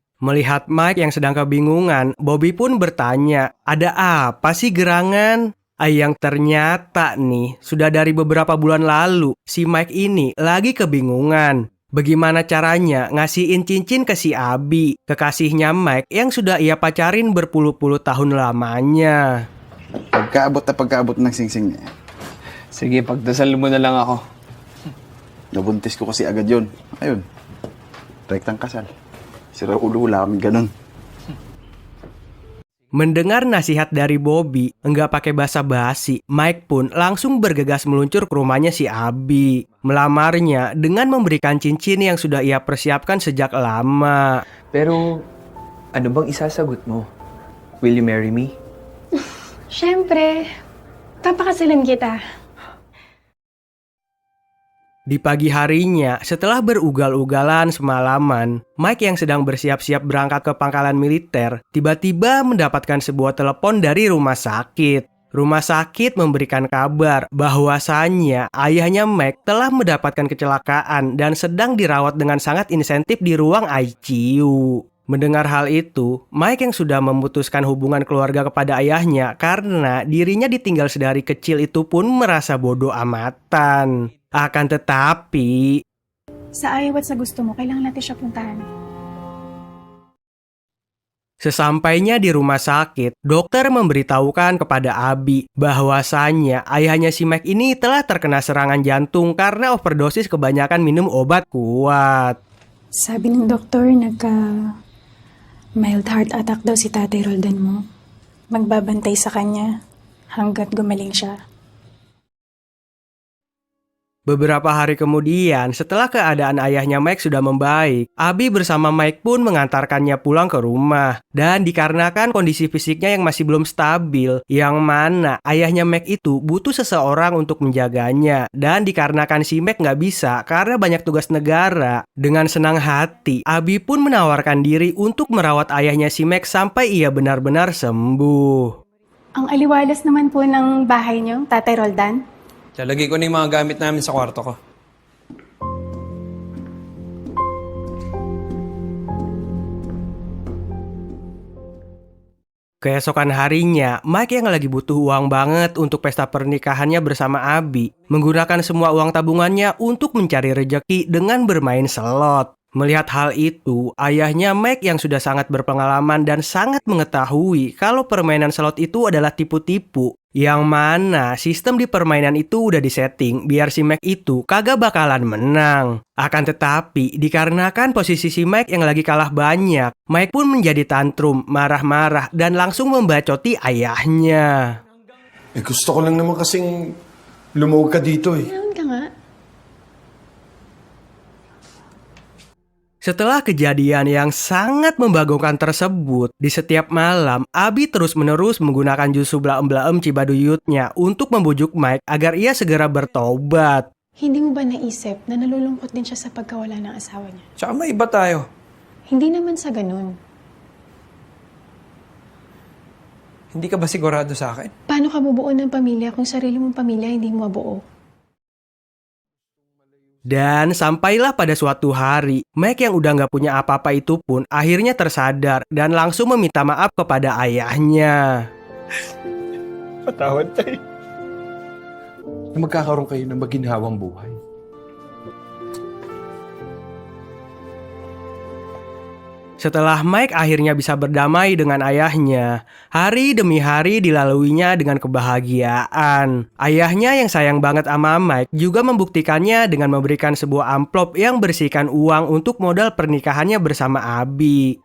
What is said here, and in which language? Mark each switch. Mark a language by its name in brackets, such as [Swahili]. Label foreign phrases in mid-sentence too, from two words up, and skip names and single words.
[Indonesian] Melihat Mike yang sedang kebingungan, Bobby pun bertanya, ada apa sih gerangan? Yang ternyata nih, sudah dari beberapa bulan lalu, si Mike ini lagi kebingungan. Bagaimana caranya ngasihin cincin ke si Abi, kekasihnya Mike yang sudah ia pacarin berpuluh-puluh tahun lamanya. [Filipino] Pagkaabot ng singsing niya. Sige, pagdasal mo na lang ako. Nabuntis ko kasi agad yun. Ayun, rektang kasal. Sira ulo, wala kami ganun. [Indonesian] Mendengar nasihat dari Bobby, enggak pakai basa-basi, Mike pun langsung bergegas meluncur ke rumahnya si Abi. Melamarnya dengan memberikan cincin yang sudah ia persiapkan sejak lama. [Filipino] Pero, ano bang isasagot mo? [English] Will you marry me? [Filipino] Siyempre, papakasalan kita. [Indonesian] Di pagi harinya, setelah berugal-ugalan semalaman, Mike yang sedang bersiap-siap berangkat ke pangkalan militer, tiba-tiba mendapatkan sebuah telepon dari rumah sakit. Rumah sakit memberikan kabar bahwasannya ayahnya Mike telah mendapatkan kecelakaan dan sedang dirawat dengan sangat insentif di ruang ICU. Mendengar hal itu, Mike yang sudah memutuskan hubungan keluarga kepada ayahnya karena dirinya ditinggal sedari kecil itu pun merasa bodoh amatan. Akan tetapi, [Filipino] Sa ayaw at sa gusto mo, kailangan natin siya puntahan. [Indonesian] sesampainya di rumah sakit, dokter memberitahukan kepada Abi bahwasannya ayahnya si Mike ini telah terkena serangan jantung karena overdosis kebanyakan minum obat kuat. [Filipino] Sabi ng doktor, [English] mild heart attack [Filipino] daw si Tatay Roldan mo. Magbabantay sa kanya hanggat gumaling siya. [Indonesian] Beberapa hari kemudian, setelah keadaan ayahnya Mike sudah membaik, Abi bersama Mike pun mengantarkannya pulang ke rumah. Dan dikarenakan kondisi fisiknya yang masih belum stabil, yang mana ayahnya Mike itu butuh seseorang untuk menjaganya. Dan dikarenakan si Mike nggak bisa karena banyak tugas negara, dengan senang hati, Abi pun menawarkan diri untuk merawat ayahnya si Mike sampai ia benar-benar sembuh. [Filipino] Ang aliwalas naman po ng bahay niyo, Tatay Roldan. Lalagay ko na yung mga gamit namin sa kwarto ko. [Indonesian] Keesokan harinya, Mike yang lagi butuh uang banget untuk pesta pernikahannya bersama Abi, menggunakan semua uang tabungannya untuk mencari rejeki dengan bermain slot. Melihat hal itu, ayahnya Mike yang sudah sangat berpengalaman dan sangat mengetahui kalau permainan slot itu adalah tipu-tipu, yang mana sistem di permainan itu udah disetting biar si Mike itu kagak bakalan menang. Akan tetapi, dikarenakan posisi si Mike yang lagi kalah banyak, Mike pun menjadi tantrum, marah-marah, dan langsung membacoti ayahnya. [Filipino] Gusto ko lang naman kasing lumuwag ka dito eh. Meron ka nga. [Indonesian] Setelah kejadian yang sangat membagongkan tersebut, di setiap malam, Abi terus-menerus menggunakan jus sublaem-blaem Cibaduyutnya untuk membujuk Mike agar ia segera bertobat. [Filipino] Hindi mo ba naisip na nalulungkot din siya sa pagkawala ng asawa niya? Tsaka may iba tayo. Hindi naman sa ganun. Hindi ka ba sigurado sa akin? Paano ka bubuo ng pamilya kung sarili mong pamilya hindi mo mabuo? [Indonesian] Dan sampailah pada suatu hari, Mike yang udah nggak punya apa-apa itu pun akhirnya tersadar dan langsung meminta maaf kepada ayahnya. [Filipino] Patawad tayo. Na magkakaroon kayo ng maginhawang buhay. [Indonesian] Setelah Mike akhirnya bisa berdamai dengan ayahnya, hari demi hari dilaluinya dengan kebahagiaan. Ayahnya yang sayang banget sama Mike juga membuktikannya dengan memberikan sebuah amplop yang berisikan uang untuk modal pernikahannya bersama Abi.